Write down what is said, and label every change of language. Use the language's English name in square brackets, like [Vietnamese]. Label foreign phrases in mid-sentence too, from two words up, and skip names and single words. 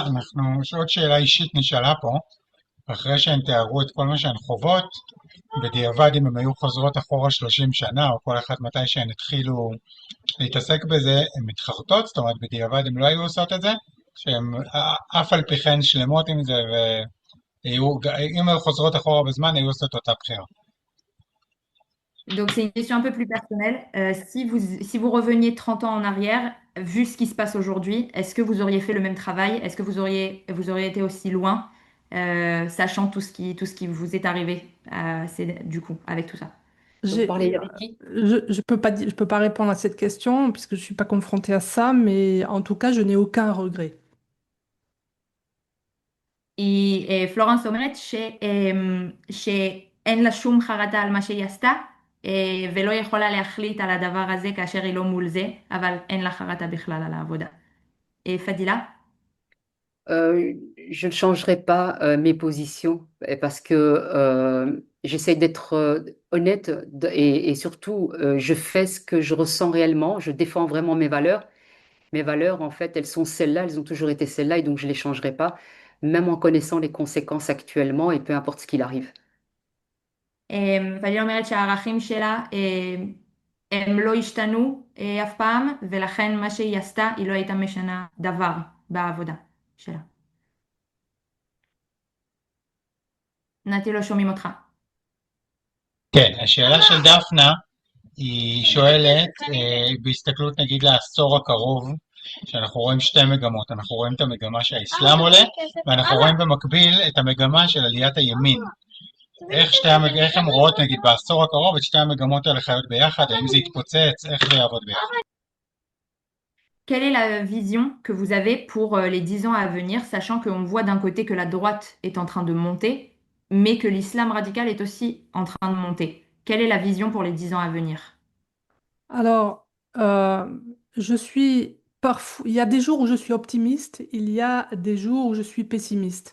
[Hebrew] יש עוד שאלה אישית נשאלה פה, אחרי שהן תיארו את כל מה שהן חוות, בדיעבד אם הן היו חוזרות אחורה 30 שנה, או כל אחת מתי שהן התחילו להתעסק בזה, הן מתחרטות, זאת אומרת בדיעבד הן לא היו עושות את זה, שהן אף על פי כן שלמות עם זה, ואם היו חוזרות אחורה בזמן, היו עושות אותה בחירה. [French] Donc c'est une question un peu plus personnelle. Si vous reveniez 30 ans en arrière, vu ce qui se passe aujourd'hui, est-ce que vous auriez fait le même travail? Est-ce que vous auriez été aussi loin, sachant tout ce qui vous est arrivé, du coup, avec tout ça? Vous J'ai- parlez avec qui? je peux pas répondre à cette question puisque je suis pas confrontée à ça, mais en tout cas, je n'ai aucun regret. [Hebrew] פלורנס אומרת שאין לה שום חרטה על מה שהיא עשתה, ולא יכולה להחליט על הדבר הזה כאשר היא לא מול זה, אבל אין לה חרטה בכלל על העבודה. פדילה? [French] Je ne changerai pas mes positions parce que j'essaie d'être honnête et surtout je fais ce que je ressens réellement, je défends vraiment mes valeurs. Mes valeurs, en fait, elles sont celles-là, elles ont toujours été celles-là et donc je ne les changerai pas, même en connaissant les conséquences actuellement et peu importe ce qu'il arrive. [Hebrew] פדילה אומרת שהערכים שלה הם לא השתנו אף פעם, ולכן מה שהיא עשתה, היא לא הייתה משנה דבר בעבודה שלה. נתי, לא שומעים אותך. כן, השאלה של דפנה היא שואלת, בהסתכלות נגיד לעשור הקרוב, שאנחנו רואים שתי מגמות, אנחנו רואים את המגמה שהאסלאם עולה, ואנחנו רואים במקביל את המגמה של עליית הימין. איך הן רואות נגיד בעשור הקרוב את שתי המגמות האלה חיות ביחד, האם זה יתפוצץ, איך זה יעבוד ביחד? [French] Quelle est la vision que vous avez pour les 10 ans à venir, sachant qu'on voit d'un côté que la droite est en train de monter, mais que l'islam radical est aussi en train de monter? Quelle est la vision pour les 10 ans à venir? Alors, je suis parfois, il y a des jours où je suis optimiste, il y a des jours où je suis pessimiste.